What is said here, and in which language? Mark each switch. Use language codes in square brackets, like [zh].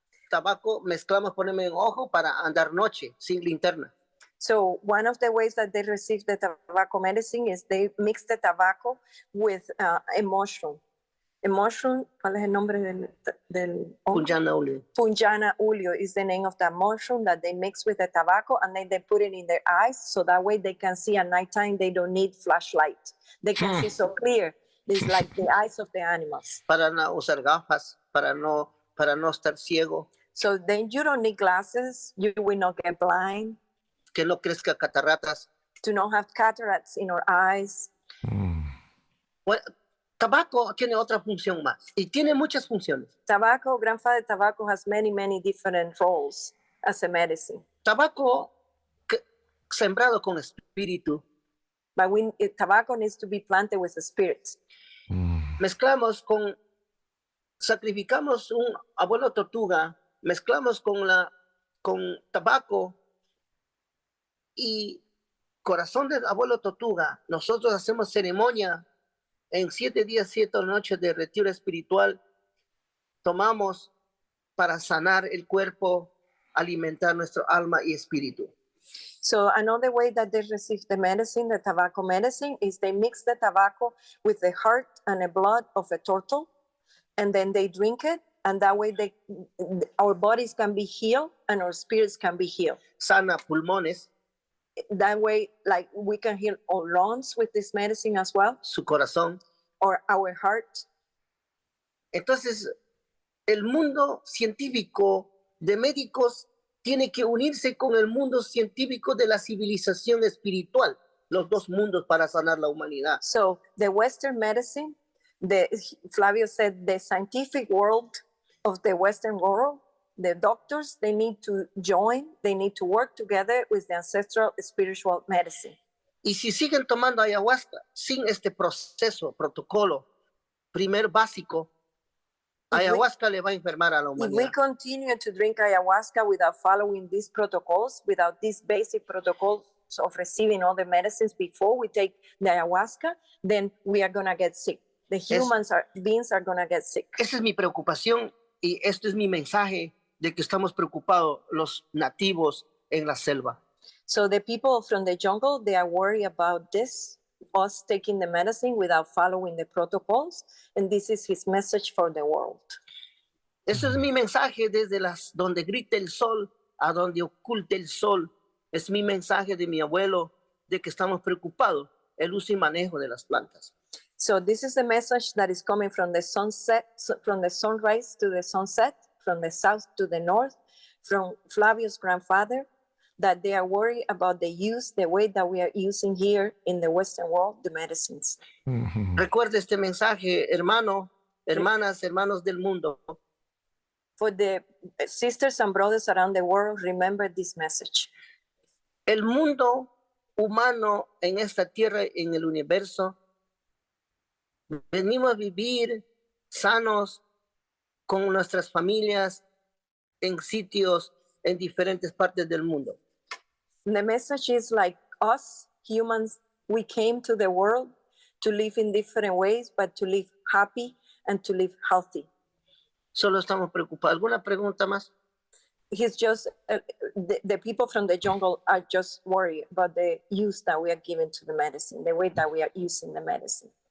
[es] Tabaco mezclamos, ponemos en ojo para andar noche sin linterna. [en] So one of the ways that they receive the tobacco medicine is they mix the tobacco with a mushroom. A mushroom, [es] ¿cuál es el nombre del Punjana ulio. [en] Punjana ulio is the name of that mushroom that they mix with the tobacco, and then they put it in their eyes so that way they can see at nighttime. They don't need flashlight. They can see so clear. It's like the eyes of the animals. [es] Para no usar gafas, para no estar ciego. [en] So then you don't need glasses. You will not get blind. [es] que no crezca cataratas. [en] To not have cataracts in our eyes. [es] Bueno, tabaco tiene otra función más y tiene muchas funciones. [en] Tobacco, grandfather tobacco has many, many different roles as a medicine. [es] Tabaco sembrado con espíritu. [en] But tobacco needs to be planted with the spirit. [es] Mezclamos sacrificamos un abuelo tortuga, mezclamos con tabaco y corazón del abuelo tortuga. Nosotros hacemos ceremonia en 7 días, 7 noches de retiro espiritual. Tomamos para sanar el cuerpo, alimentar nuestro alma y espíritu. [en] So another way that they receive the medicine, the tobacco medicine, is they mix the tobacco with the heart and the blood of a turtle, and then they drink it, and that way our bodies can be healed and our spirits can be healed. [es] Sana pulmones. [en] That way, like we can heal our lungs with this medicine as well. [es] Su corazón. [en] Or our heart. [es] Entonces, el mundo científico de médicos tiene que unirse con el mundo científico de la civilización espiritual, los dos mundos para sanar la humanidad. [en] So the Western medicine, Flavio said, the scientific world of the Western world, the doctors, they need to join, they need to work together with the ancestral spiritual medicine. [es] Y si siguen tomando ayahuasca sin este proceso, protocolo, primer básico, ayahuasca le va a enfermar a la humanidad. [en] If we continue to drink ayahuasca without following these protocols, without these basic protocols of receiving all the medicines before we take the ayahuasca, then we are going to get sick. The beings are going to get sick. [es] Esa es mi preocupación y esto es mi mensaje de que estamos preocupados los nativos en la selva. [en] So the people from the jungle, they are worried about this, us taking the medicine without following the protocols, and this is his message for the world. [es] Ese es mi mensaje desde donde grita el sol a donde oculta el sol. Es mi mensaje de mi abuelo de que estamos preocupados el uso y manejo de las plantas. [en] So this is the message that is coming from the sunset, from the sunrise to the sunset, from the south to the north, from Flavio's grandfather, that they are worried about the way that we are using here in the Western world, the medicines. [es] Recuerde este mensaje, hermanas, hermanos del mundo. [en] For the sisters and brothers around the world, remember this message. [es] El mundo humano en esta tierra, en el universo, venimos a vivir sanos con nuestras familias en sitios en diferentes partes del mundo. [en] The message is like us humans, we came to the world to live in different ways, but to live happy and to live healthy. [es] Solo estamos preocupados. ¿Alguna pregunta más? [en] He's just, the people from the jungle are just worried about the use that we are giving to the medicine, the way that we are using the medicine.